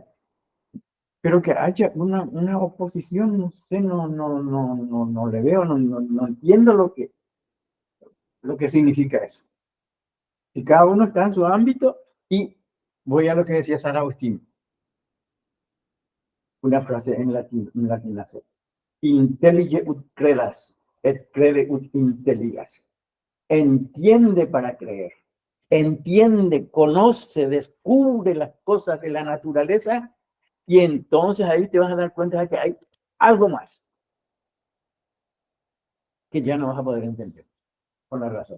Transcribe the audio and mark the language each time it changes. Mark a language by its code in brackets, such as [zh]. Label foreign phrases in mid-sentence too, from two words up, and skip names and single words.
[es] Pero que haya una oposición, no sé, no le veo, no entiendo lo que significa eso. Si cada uno está en su ámbito, y voy a lo que decía San Agustín. Una frase en latín, [la] intellige ut credas, et crede ut intelligas. [es] Entiende para creer. Entiende, conoce, descubre las cosas de la naturaleza y entonces ahí te vas a dar cuenta de que hay algo más que ya no vas a poder entender por la razón.